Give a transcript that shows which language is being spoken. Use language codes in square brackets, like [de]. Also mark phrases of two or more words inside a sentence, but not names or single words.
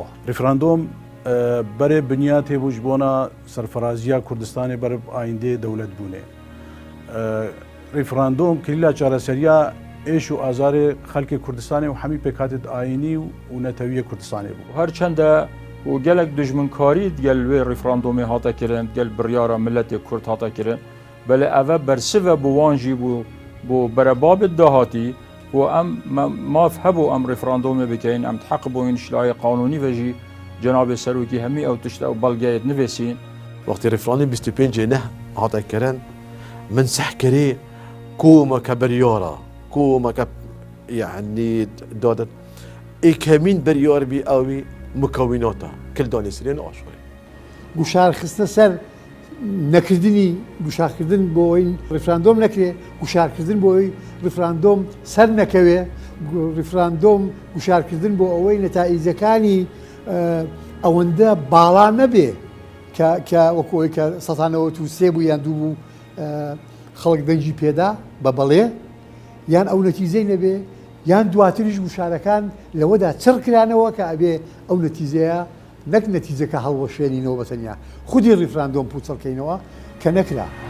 [ku] ریفراندۆم بەرێ بنیا تێبووش بۆنە سەرفەرازیە کوردستانی بەرە ئایندێ دەولەت بوونێ. ریفراندۆم کلیلا چارەسەریە ئێش و ئازارێ خەلکی کوردستانی و هەمی پێکاتت ئاینی و نەتەویە کوردستانی بوو. هەرچەندە و gelek dijminkarî gel wê referandumê hata kirin gel biryara milletê Kurd hata kirin belê ev bersive bû wan jî bû berebabê dahatî û em maf hebû em referandumê bikeyin em heq bûin şilayê qanûnî ve jî cenabê serokî hemî ew tişt ew belgeyê nivêsîn. Wextî referandum 25 neh hata kirin min sehkirî kûmeke biryara kûmeke yani dadet êkemîn biryar bî ew wî [ar] مكوناتها كل [ku] دانیسرین آشوری. [ckb] گوشار خستە سەر نەکردنی گوشارکردن بۆ ئەوی ڕفراندۆم نەکرێ گوشارکردن بۆ ئەوی ڕفراندۆم سەر نەکەوێ ڕفراندۆم گوشارکردن بۆ ئەوەی نەتائیجەکانی ئەوەندە باڵا نەبێ کە وەکۆی کە 1970 بوو یان دوو بوو خەڵک دەنجی پێدا بە بەڵێ یان ئەو نەتیزەی نەبێ یان دواتریش گوشارەکان لەوەدا چڕکرانەوە کە ئەبێ ئەو نەتیزەیە نەک نەتیزەکە هەڵوەشێنینەوە بەتەنیا خودی ڕیفراندۆم پوچەڵکەینەوە کە نەکرا.